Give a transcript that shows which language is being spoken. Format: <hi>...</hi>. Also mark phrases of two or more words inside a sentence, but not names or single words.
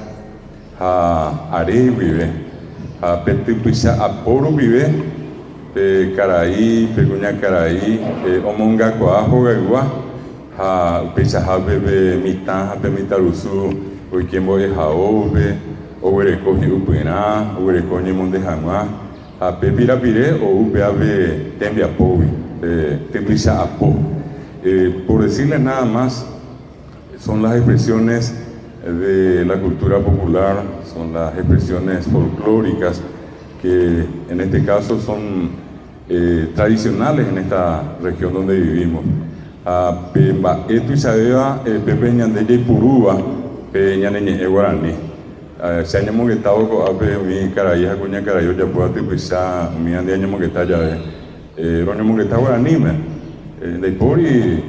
<gn>ha are guive ha pe typycha apó rupive pe karai pe kuñakarai omongakuaa hogaygua ha upeichahápe pe mitã ha pe mitãrusu oikémbo'e haópe oguereko hi'upyrã oguereko ñemonde hag̃ua ha pe pirapire ou péape tembiapógui typycha apó.</gn> <es>Por decirles nada más, son las expresiones de la cultura popular, son las expresiones folclóricas que en este caso son tradicionales en esta región donde vivimos.</es> <gn>Pe mba'étu isaveva pepe ñande jaipurúva pe ñaneñe'ẽ Guarani. Se añemongetavo ko'ápe umi karai ha kuñakarai ojapóva typycha umi ande añemongeta jave roñemongeta Guaraníme ndaipóri</gn>